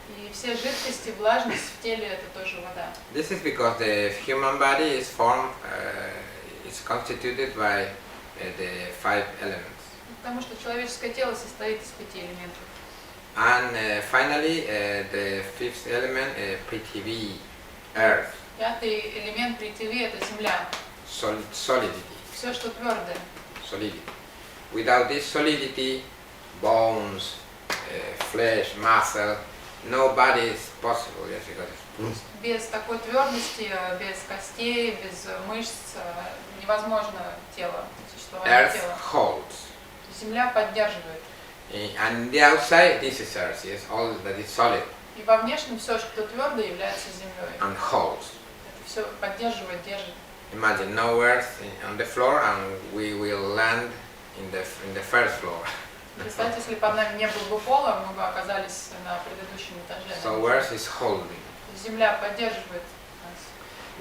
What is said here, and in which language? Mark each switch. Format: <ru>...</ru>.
<ru>И все жидкости, влажность в теле это тоже вода.</ru> <en>This is because the human body is formed, is constituted by the 5 elements.</en> <ru>Потому что человеческое тело состоит из 5 элементов.</ru> <en>And finally, the 5th element, Prithvi, earth,</en> <ru>Пятый элемент притиви это земля.</ru> <en>solidity.</en> <ru>Все, что твердое.</ru> <en>Solidity. Without this solidity, bones, flesh, muscle, no body is possible. Yes, because</en> <ru>Без такой твердости, без костей, без мышц невозможно тело, существование</ru> <en>earth</en> <ru>тела.</ru> <en>holds.</en> <ru>Земля поддерживает.</ru> <en>And the outside, this is earth. Yes, all that is solid</en> <ru>И во внешнем все, что твердое, является землей.</ru> <en>and holds.</en> <ru>Это все поддерживает, держит.</ru> <en>Imagine no earth on the floor, and we will land in the first floor.</en> <ru>Представьте, если бы под нами не было бы пола, мы бы оказались на предыдущем этаже.</ru> <en>So earth is holding.</en> <ru>Земля поддерживает нас.</ru>